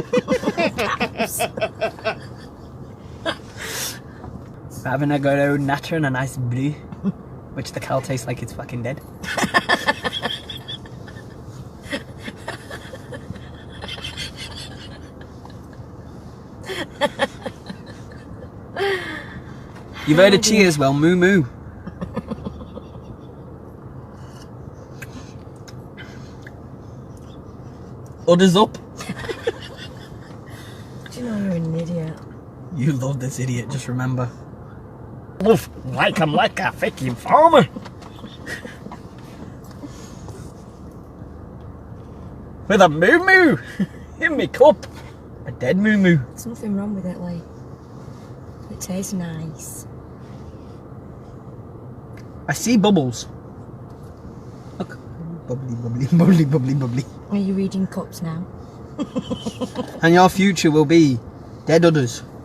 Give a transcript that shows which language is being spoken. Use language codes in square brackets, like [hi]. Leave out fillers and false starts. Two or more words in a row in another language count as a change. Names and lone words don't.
[en] Having a good old natter and a nice brew, which the cow tastes like it's fucking dead. You've heard of cheers, well, moo moo. Udders up. Do you know you're an idiot? You love this idiot, just remember. Love like I'm like a fucking farmer. With a moo moo in me cup. A dead moo moo. There's nothing wrong with it, Lee. It tastes nice. I see bubbles. Look. Bubbly, bubbly, bubbly, bubbly, bubbly. Are you reading cups now? And your future will be dead udders.